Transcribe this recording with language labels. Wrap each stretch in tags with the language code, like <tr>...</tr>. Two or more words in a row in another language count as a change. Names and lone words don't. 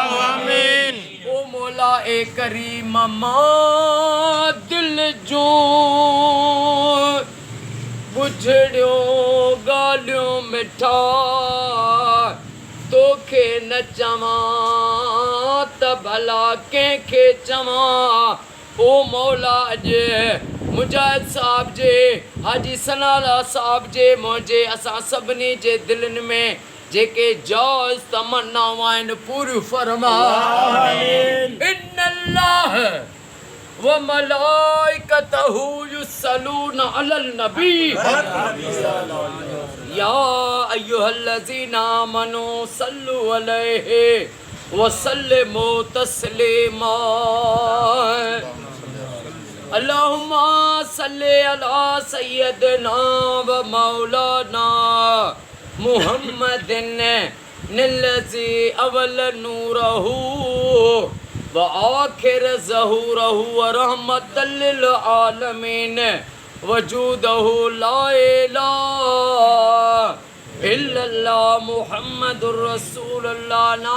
<sd>ओ मौला ए करीम मां दिल जो बुझड़ियो ॻाल्हियूं मिठा तोखे न चवां त भला कंहिंखे चवां। ओ मौला अॼु मुजाहिद साहब जे हाजी सनाउल्लाह साहब जे मुंहिंजे असां सभिनी जे दिलनि में जेके जाइज़ तमन्नाऊं आहिनि पूरी फरमा।</sd> <ar>إن الله وملائكته يصلون على النبي يا أيها الذين آمنوا صلوا عليه وسلموا تسليما. اللهم صل على سيدنا ومولانا محمد الذي أول نوره وآخر ظهوره ورحمة للعالمين وجوده لا إله إلا الله محمد رسول الله.</ar>